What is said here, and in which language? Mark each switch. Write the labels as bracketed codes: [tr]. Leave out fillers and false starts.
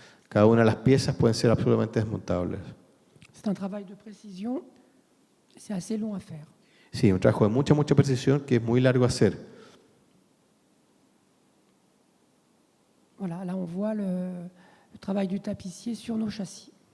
[es] Cada una de las piezas pueden ser absolutamente desmontables. [fr] C'est un travail de précision, c'est assez long à faire. [es] Sí, un trabajo de mucha precisión que es muy largo hacer. [fr] Voilà, là on voit le travail du tapissier sur nos châssis.